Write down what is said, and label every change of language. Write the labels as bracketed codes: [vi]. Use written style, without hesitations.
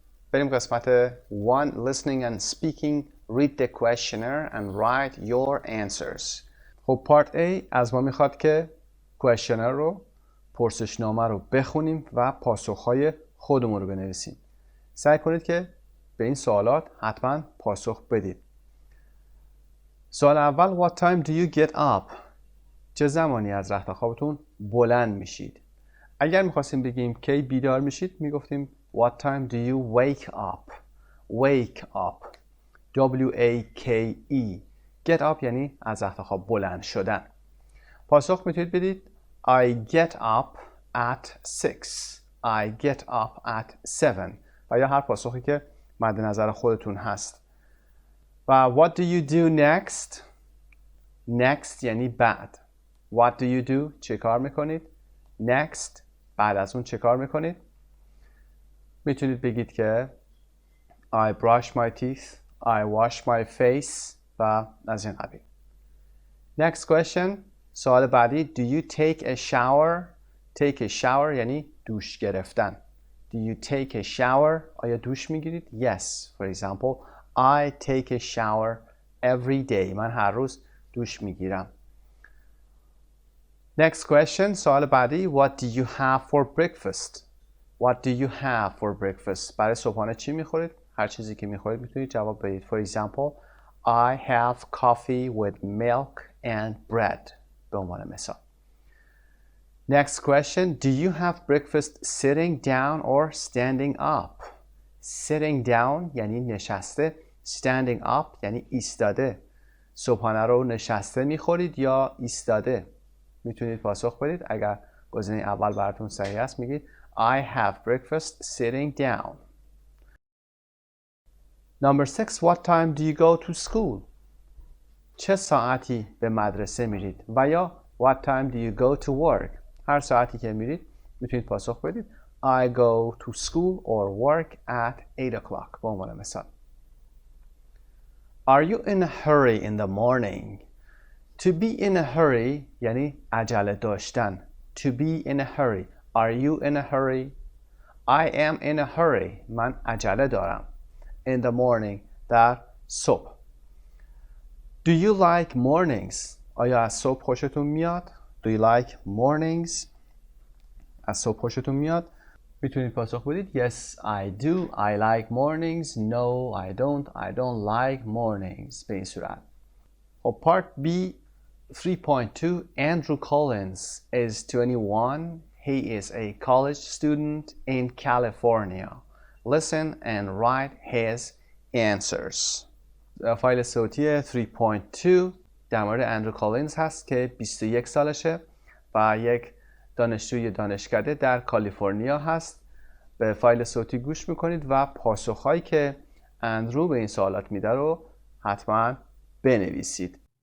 [fa] بریم قسمت 1 [en] listening and speaking. Read the questionnaire and write your answers. [fa] خب پارت A از ما میخواد که questionnaire رو، پرسشنامه رو بخونیم و پاسخهای خودمون رو بنویسیم. سعی کنید که به این سوالات حتما پاسخ بدید. سوال اول [en] What time do you get up? [fa] چه زمانی از رخت خوابتون بلند میشید؟ اگر میخواستیم بگیم کی بیدار میشید میگفتیم [en] What time do you wake up? Wake up. W-A-K-E. Get up [fa] یعنی از رخت خواب بلند شدن. پاسخ میتونید بدید [en] I get up at 6. I get up at 7. [fa] و یا هر پاسخی که مد نظر خودتون هست. [en] و What do you do next? [fa] Next یعنی بعد. [en] What do you do? [fa] چه کار میکنید؟ Next بعد از اون چه کار میکنید؟ میتونید بگید که [en] I brush my teeth, I wash my face [fa] و از این قبیل. [en] Next question. [fa] سوال بعدی [en] Do you take a shower? [fa] Take a shower یعنی دوش گرفتن. [en] Do you take a shower? [fa] آیا دوش میگیرید؟ Yes. [en] For example, I take a shower every day. [fa] من هر روز دوش میگیرم. [en] Next question. [fa] سوال بعدی [en] What do you have for breakfast? What do you have for breakfast? [fa] برای صبحانه چی میخورید؟ هر چیزی که میخورید میتونید جواب بدید. [en] For example, I have coffee with milk and bread. [fa] به عنوان مثال. [en] Next question, do you have breakfast sitting down or standing up? Sitting down [fa] یعنی نشسته. [en] Standing up [fa] یعنی ایستاده. صبحانه رو نشسته میخورید یا ایستاده؟ میتونید پاسخ بدید. اگر گزینه اول براتون صحیح است میگید [en] I have breakfast sitting down. Number 6, what time do you go to school? [fa] چه ساعتی به مدرسه میرید؟ [en] و یا what time do you go to work? [fa] هر ساعتی که میرید میتونید پاسخ بدید [en] I go to school or work at 8 o'clock. [fa] به عنوان مثال. [en] Are you in a hurry in the morning? To be in a hurry [fa] یعنی عجله داشتن. [en] To be in a hurry. Are you in a hurry? I am in a hurry. [fa] من عجله دارم. [en] In the morning. [fa] در صبح. [en] Do you like mornings? [fa] آیا از صبح خوشتون میاد؟ [en] Do you like mornings? [fa] از صبح خوشتون میاد؟ میتونید پاسخ بدید [en] Yes, I do. I like mornings. No, I don't. I don't like mornings. [fa] به این صورت. [en] خب Part B 3.2 Andrew Collins is 21. He is a college student in California. Listen and write his answers. [fa] فایل صوتی 3.2 در مورد اندرو کالینز هست که 21 سالشه و یک دانشجوی دانشکده در کالیفرنیا هست. به فایل صوتی گوش میکنید و پاسخهایی که اندرو به این سوالات میده رو حتما بنویسید.